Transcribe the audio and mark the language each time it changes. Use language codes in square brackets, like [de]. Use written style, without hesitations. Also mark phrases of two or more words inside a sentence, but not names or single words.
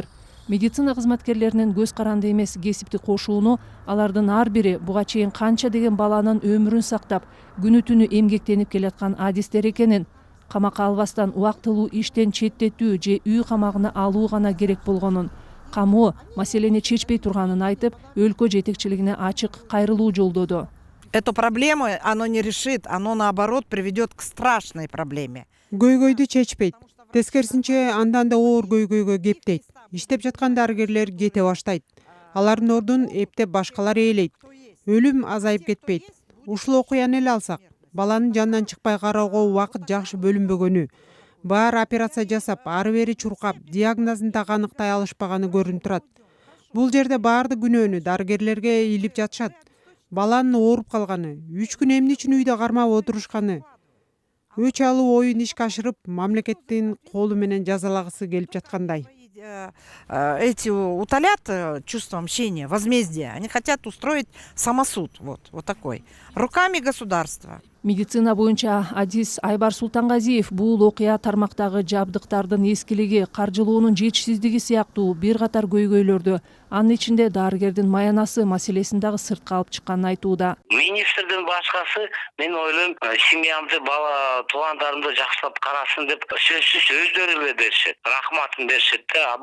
[ky] Медицина кызматкерлеринин көз каранды эмес кесиптик кошууну алардын ар бири буга чейин канча деген баланын өмүрүн сактап, күнү түнү эмгектенип келаткан адистер экенин, камакка албастан убактылуу иштен четтетүү же үй камагына алуу гана керек болгонун, камоо маселени чечпей турганын айтып, өлкө жетекчилигине ачык кайрылуу жолдоду. [ru] Эту проблему оно не решит, оно наоборот приведет к страшной проблеме. [ky] Көйгөйдү чечпейт. Тескерисинче андан да оор көйгөйгө кептейт. Иштеп жаткан дарыгерлер кете баштайт. Алардын ордун эптеп башкалар ээлейт. Өлүм азайып кетпейт. Ушул окуяны эле алсак, баланын жанынан чыкпай кароого убакыт жакшы бөлүнбөгөнү, баар операция жасап, ары бери чуркап, диагнозун так аныктай алышпаганы көрүнүп турат. Бул жерде баардык күнөөнү дарыгерлерге илип жатышат. Баланын ооруп калганы, 3 күн эмне үчүн үйдө кармап отурушканы, өч алуу оюн ишке ашырып, мамлекеттин колу менен жазалагысы келип жаткандай. [ru] Эти утолят чувство мщения, возмездия. Они хотят устроить самосуд, вот такой, руками государства. [ky] Медицина боюнча адис Айбар Султангазиев бул окуя тармактагы жабдыктардын эскилиги, каржылоонун жетишсиздиги сыяктуу бир катар көйгөйлөрдү, анын ичинде дарыгердин маянасы маселесин дагы сыртка алып чыкканын айтууда. Министрдин башкасы мен ойлойм, семьямды, бала туугандарымды жакшылап карасын деп сөзсүз өздөрү эле беришет, рахматын беришет да.